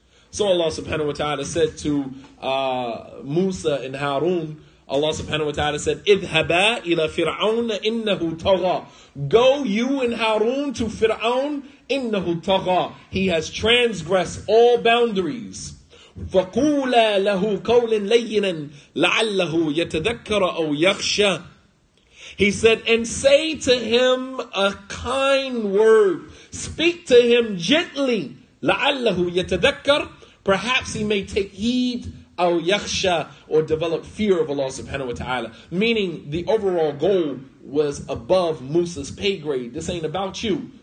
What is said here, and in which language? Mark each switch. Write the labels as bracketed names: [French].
[English] So Allah subhanahu wa ta'ala said to Musa and Harun, Allah subhanahu wa ta'ala said, [Arabic] اذهبا إلى فرعون إنه طغى. [English] Go you and Harun to Fir'aun, [Arabic] إنه طغى. [English] He has transgressed all boundaries. [Arabic] فقولا له قولا لينا لعله يتذكر أو يخشى. [English] He said, and say to him a kind word. Speak to him gently. [Arabic] لعله يتذكر. [English] Perhaps he may take heed, [Arabic] أو يخشى, [English] or develop fear of Allah subhanahu wa ta'ala. Meaning the overall goal was above Musa's pay grade. This ain't about you.